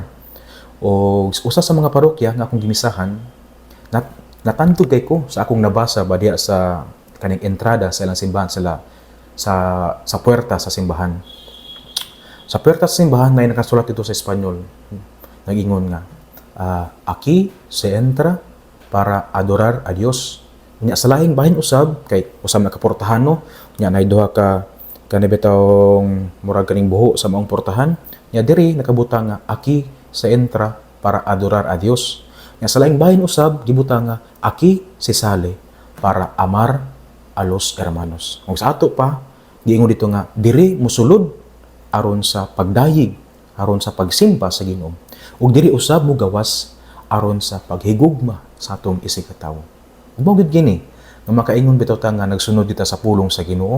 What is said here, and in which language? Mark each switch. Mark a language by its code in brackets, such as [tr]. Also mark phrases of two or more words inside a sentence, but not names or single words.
[ceb] O usa sa mga parokya nga akong gimisahan, natantod kay ko sa akong nabasa ba diha sa kaning entrada sa ilang simbahan sa puerta sa simbahan. Sa puerta sa simbahan na nakasulat dito sa Espanyol, nag-ingon nga, [es] aquí se entra para adorar a Dios. [ceb] Nya sa lahing bahin usab kay usab nakaportahan no, nya nay duha ka kanibetawng murag kaning buho sa maong portahan. Nya diri nakabutang nga [es] aquí se entra para adorar a Dios. [ceb] Nya sa lahing bahin usab gibutang nga [es] aquí se sale para amar a los hermanos. [ceb] Ug sa ato pa giingon dito nga diri mosulod aron sa pagdayeg, aron sa pagsimba sa Ginoo. Ug diri usab mo gawas aron sa paghigugma sa atong isikatawo. Ug gid gini nga makaingon bitaw ta nga nagsunod kita sa pulong sa Ginoo.